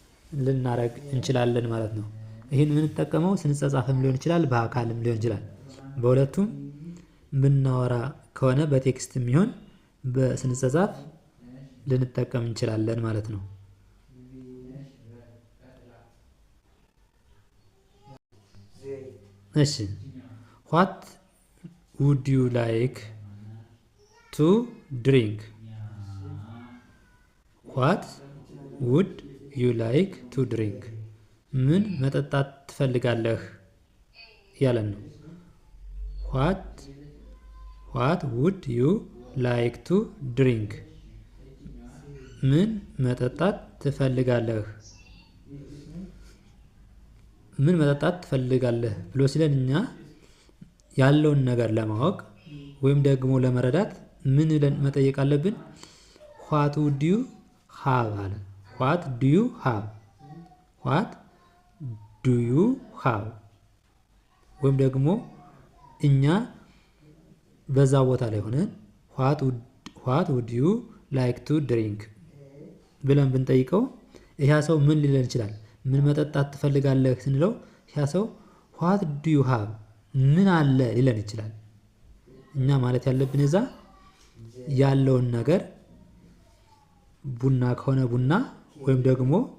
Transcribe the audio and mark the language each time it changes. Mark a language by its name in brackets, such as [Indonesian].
[Amharic] ልናረግ እንችላለን ማለት ነው። ይሄን የምንጠቀመው ስንጸጻፍም ሊሆን ይችላል፣ በአካልም ሊሆን ይችላል። በሁለቱም ምናወራ ከሆነ በቴክስትም ይሁን በስንጸጻፍ ልንጠቀም እንችላለን ማለት ነው። እሺ [English] What would you like to drink? What would you like to drink? [Amharic] ምን መጠጣት ትፈልጋለህ ያለን ነው። [English] What would you like to drink? [Amharic] ምን መጠጣት ትፈልጋለህ? ምን መጠጣት ትፈልጋለህ ብሎ ሲለን እኛ ያለውን ነገር ለማወቅ ወይም ደግሞ ለመረዳት ምን ብለን መጠየቅ አለብን? [English] What would you have አለ። What do you have? What do you have? [Amharic] ወይም ደግሞ እኛ በዛ ቦታ ላይ ሆነን [English] what would you like to drink [Amharic] ብለን ብንጠይቀው ይሄ ሰው ምን ሊለን ይችላል? ምን መጠጣት ትፈልጋለህ ስንለው ይሄ ሰው [English] what do you have [Amharic] ምን አለ ሊለን ይችላል። እኛ ማለት ያለብን እዛ ያለውን ነገር ቡና ከሆነ ቡና ወይም ደግሞ